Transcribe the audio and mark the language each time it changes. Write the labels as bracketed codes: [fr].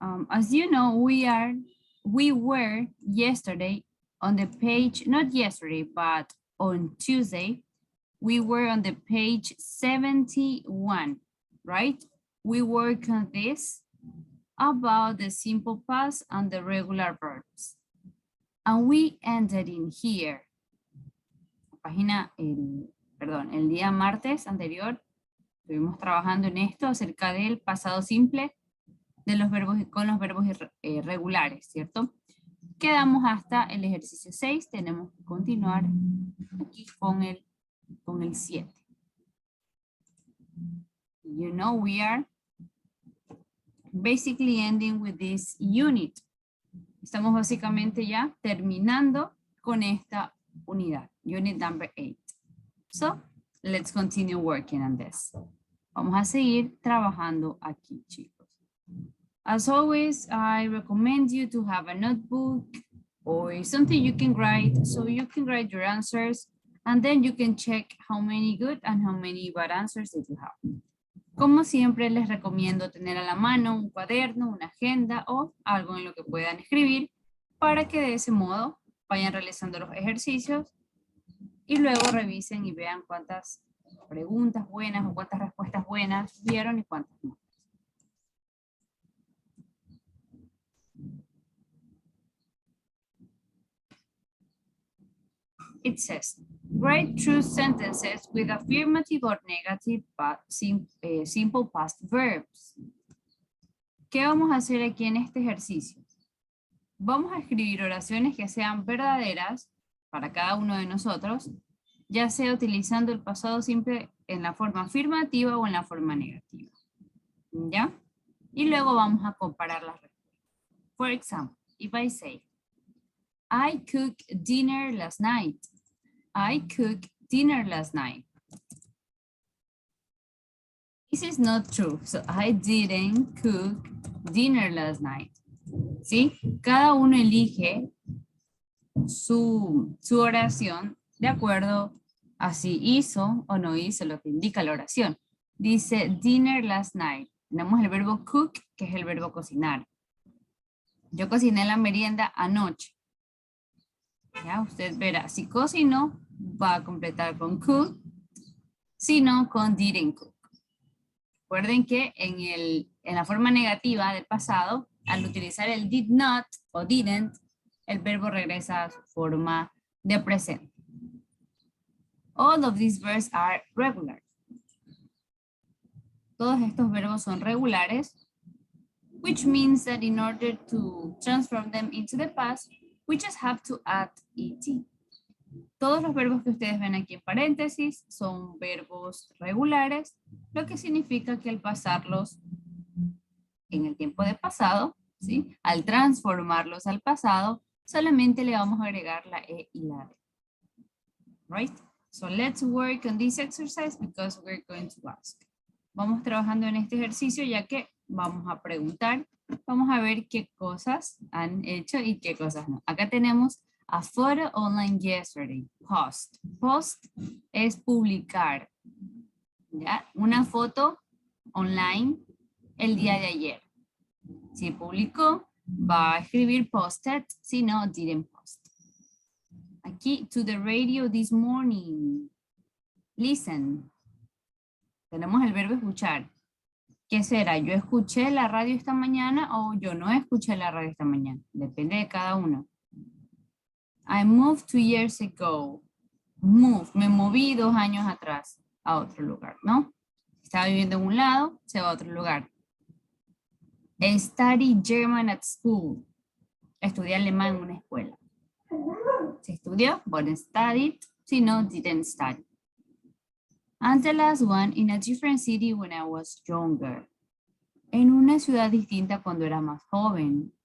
[en] As you know, we were yesterday on the page, not yesterday, but on Tuesday, we were on the page 71, right? We work on this about the simple past and the regular verbs. And we ended in here. [es] Página, el día martes anterior, estuvimos trabajando en esto acerca del pasado simple de los verbos con los verbos regulares, ¿cierto? Quedamos hasta el ejercicio 6, tenemos que continuar aquí con el 7. [en] You know, we are basically ending with this unit. [es] Estamos básicamente ya terminando con esta unidad, [en] unit number 8. So, let's continue working on this. [es] Vamos a seguir trabajando aquí, chicos. [en] As always, I recommend you to have a notebook or something you can write, so you can write your answers, and then you can check how many good and how many bad answers that you have. [es] Como siempre, les recomiendo tener a la mano un cuaderno, una agenda o algo en lo que puedan escribir para que de ese modo vayan realizando los ejercicios y luego revisen y vean cuántas preguntas buenas o cuántas respuestas buenas vieron y cuántas no. [en] It says, write true sentences with affirmative or negative but simple past verbs. [es] ¿Qué vamos a hacer aquí en este ejercicio? Vamos a escribir oraciones que sean verdaderas para cada uno de nosotros, ya sea utilizando el pasado simple en la forma afirmativa o en la forma negativa. ¿Ya? Y luego vamos a comparar las respuestas. [en] For example, if I say, I cooked dinner last night. I cooked dinner last night. This is not true. So I didn't cook dinner last night. [es] ¿Sí? Cada uno elige su oración de acuerdo a si hizo o no hizo lo que indica la oración. Dice [en] dinner last night. [es] Tenemos el verbo cook, que es el verbo cocinar. Yo cociné la merienda anoche. Ya, usted verá, si cocinó, va a completar con cook, si no, con [en] didn't cook. [es] Recuerden que en la forma negativa del pasado, al utilizar el did not o didn't, el verbo regresa a su forma de presente. [en] All of these verbs are regular. [es] Todos estos verbos son regulares, [en] which means that in order to transform them into the past, we just have to add et. [es] Todos los verbos que ustedes ven aquí en paréntesis son verbos regulares, lo que significa que al pasarlos en el tiempo de pasado, ¿sí? Al transformarlos al pasado, solamente le vamos a agregar la E y la D. [en] Right? So let's work on this exercise because we're going to ask. [es] Vamos trabajando en este ejercicio ya que vamos a preguntar, vamos a ver qué cosas han hecho y qué cosas no. Acá tenemos [en] a photo online yesterday, post. [es] Post es publicar, ¿ya? Una foto online el día de ayer. Si publicó, va a escribir posted, si no, [en] didn't post. [es] Aquí, [en] to the radio this morning. Listen. [es] Tenemos el verbo escuchar. ¿Qué será? ¿Yo escuché la radio esta mañana o yo no escuché la radio esta mañana? Depende de cada uno. [en] I moved 2 years ago. [es] Move, me moví 2 años atrás a otro lugar, ¿no? Estaba viviendo en un lado, se va a otro lugar. [en] Study German at school. [es] Estudié alemán en una escuela. Se estudió, [en] but studied. [es] Si no, [en] didn't study. And the last one, in a different city when I was younger. [es] En una ciudad distinta cuando era más joven.